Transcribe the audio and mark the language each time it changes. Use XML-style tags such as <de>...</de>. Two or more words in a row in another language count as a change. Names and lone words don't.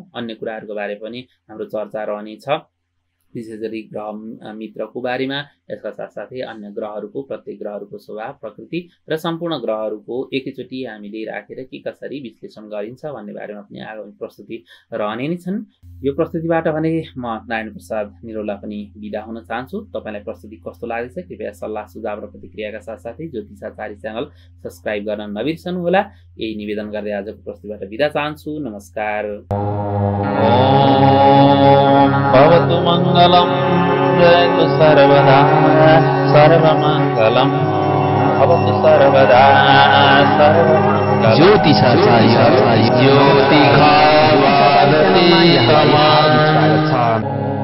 <ne>अन्य कुराहरूको बारे पनि हाम्रो चर्चा रहनेछ। विशेष गरी ग्रह मित्रको बारेमा, यसका साथसाथै अन्य ग्रहहरूको, प्रत्येक ग्रहहरूको स्वभाव, प्रकृति र सम्पूर्ण ग्रहहरूको एकैचोटि हामीले राखेर के कसरी विश्लेषण गरिन्छ भन्ने बारेमा पनि आगामी प्रस्तुति रहने नै छन्। यो प्रस्तुतिबाट भने म नारायण प्रसाद निरौला पनि बिदा हुन चाहन्छु। तपाईँलाई प्रस्तुति कस्तो लाग्दैछ कृपया सल्लाह सुझाव र प्रतिक्रियाका साथसाथै ज्योतिषाचार्य</ne> <en>channel subscribe</en> <ne>गर्न नबिर्सनुहोला। यही निवेदन गर्दै आजको प्रस्तुतिबाट बिदा चाहन्छु। नमस्कार।</ne> <sa>भवतु मङ्गलम् जयतु सर्वदा सर्वमङ्गलम् भवतु सर्वदा सर्वमङ्गलम्।</sa> <ne>ज्योतिषाचार्य ज्योतिषाचार्य</ne>